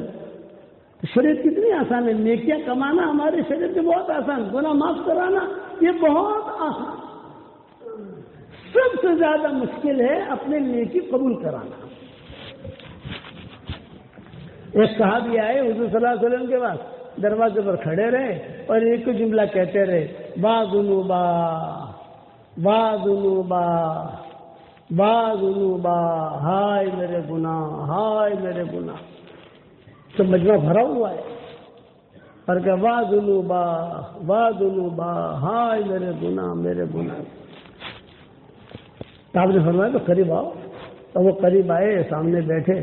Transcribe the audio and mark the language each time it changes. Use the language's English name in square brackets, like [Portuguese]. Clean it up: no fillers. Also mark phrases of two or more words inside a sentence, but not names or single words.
[Urdu] شریعت کتنی آسان ہے، نیکیاں کمانا ہماری شریعت سے بہت آسان، گناہ معاف کرانا یہ بہت آسان۔ سب سے زیادہ مشکل ہے اپنے نیکی قبول کرانا۔ ایک صحابی آئے حضور صلی اللہ علیہ وسلم کے پاس، دروازے پر کھڑے رہے اور ایک کو جملہ کہتے رہے، [Arabic] با ذنوبا با ذنوبا با ذنوبا، [Urdu] ہائے میرے گناہ ہائے میرے گناہ۔ تو مجمع بھرا ہوا ہے اور کہ [Arabic] وا ذنوبا [Urdu] ہائے میرے گناہ میرے گناہ۔ تو آپ نے فرمایا تو قریب آؤ، تو وہ قریب آئے، سامنے بیٹھے۔